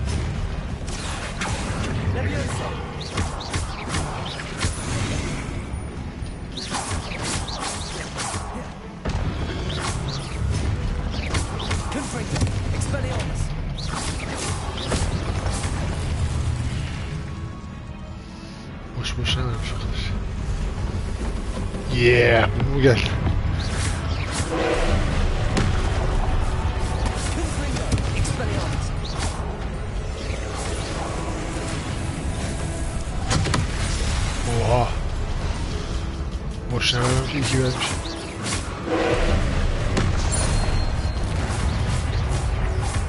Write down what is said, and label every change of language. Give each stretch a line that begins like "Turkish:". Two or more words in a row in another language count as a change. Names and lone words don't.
Latin: Levioso. Confringo. Expelliarmus.
Turkish: Boş boşuna vermiş arkadaş. Yeah, bu gel.
Latin: Confringo. Expelliarmus.
Turkish: Oha. Boşuna vermiş, iki vermiş.